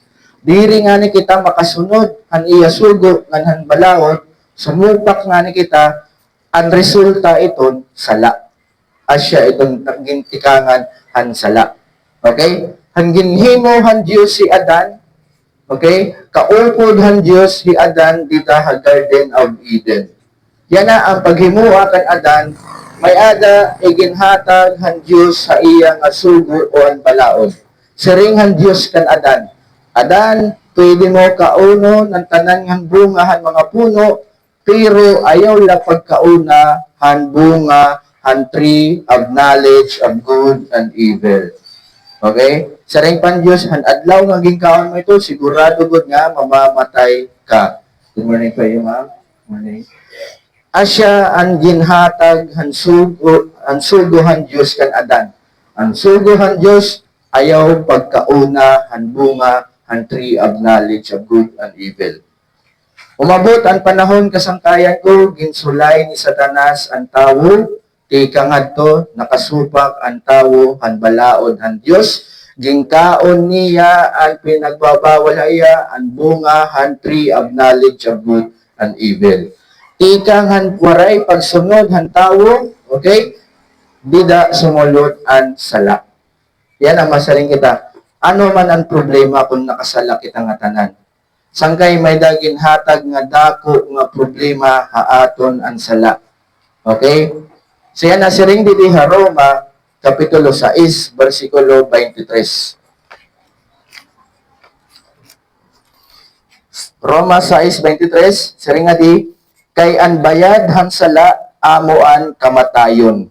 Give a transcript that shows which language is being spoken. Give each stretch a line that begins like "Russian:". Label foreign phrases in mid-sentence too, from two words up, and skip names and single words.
Waray: Diri nga ni kita makasunod, han iya sugo, han balaod, sumupak nga ni kita, ang resulta iton, sala. Asya itong gintikangan, han sala. Okay? Han ginhimo han Diyos si Adan, okay? Kaupod han Diyos si Adan dita sa Garden of Eden. Yan na ang paghimuha kan Adan, may ada iginhatag han Diyos sa iyang sugo o ang balaod. Siring han Diyos kan Adan. Adan, pwede mo kauno ng tanan ng bunga han mga puno, pero ayaw la pagkauna han bunga han
English: tree of knowledge of good and evil.
Waray: Okay? Siring pan Diyos, han adlaw nga ginkaon mo ito, sigurado gud nga mamamatay ka.
English: Good morning po iyo, ma'am. Good morning.
Waray: Asya ang ginhatag han sugo han Dios kan Adan. Ang sugo han Dios ayaw pagkauna han bunga han
English: tree of knowledge of good and evil.
Waray: Umabot ang panahon kasangkayan ko ginsulay ni Satanas ang tawo ti kangadto nakasupak ang tawo han balaod han Dios gingkaon niya ang pinagbabawalaya ang bunga han
English: tree of knowledge of good and evil.
Waray: Ikang han waray pagsunod han tawo, okay? Dida sumulod ang sala. Yan ang masaring kita. Ano man ang problema kung nakasala kita nga tanan? Sangkay may daging hatag nga dako nga problema haaton ang sala. Okay? So yan na siring dili ha Roma kapitulo 6 bersikulo 23. Roma 6:23, siring nga di kay ang bayad han sala amoan kamatayon.